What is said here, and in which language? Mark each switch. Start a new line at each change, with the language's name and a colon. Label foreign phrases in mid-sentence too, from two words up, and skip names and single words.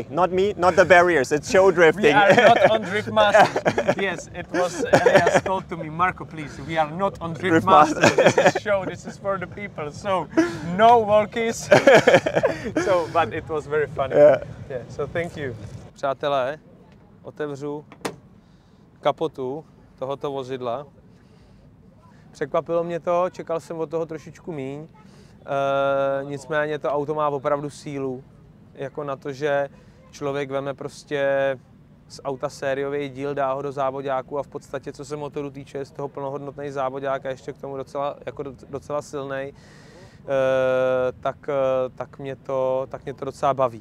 English: Not me, not the barriers. It's show drifting. We are not on Drift Masters. Yes, it was Elias told to me, Marco, please, we are not on Drift Masters. This is show. This is for the people. So no walkies. But it was very funny. Yeah. So thank you.
Czech: Přátelé, otevřu kapotu tohoto vozidla. Překvapilo mě to, čekal jsem od toho trošičku míň. Nicméně to auto má opravdu sílu. Jako na to, že člověk veme prostě z auta sériový díl, dá ho do závodáku a v podstatě, co se motoru týče, je z toho plnohodnotný závodák a ještě k tomu docela silnej, tak mě to docela baví.